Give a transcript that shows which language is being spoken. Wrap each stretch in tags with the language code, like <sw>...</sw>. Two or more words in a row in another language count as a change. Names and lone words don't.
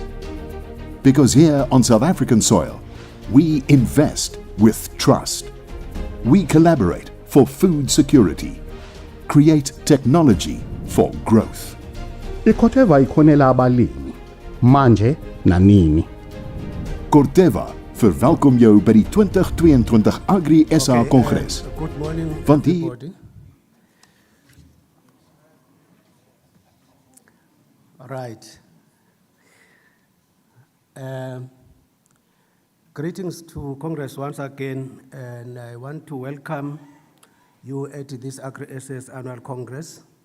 <en>Because here on South African soil, we invest with trust. We collaborate for food security, create technology for growth.</en> <zu>iCorteva ikhonela abalimi manje na nini.</zu> <af>Corteva verwelkom jou by die 2022 Agri Sa Congres.</af> <en>Good morning,</en> <af>Want hier</af> <en>everybody. Right. Greetings to Congress once again, and I want to welcome you at this Agri-SS Annual Congress.</en>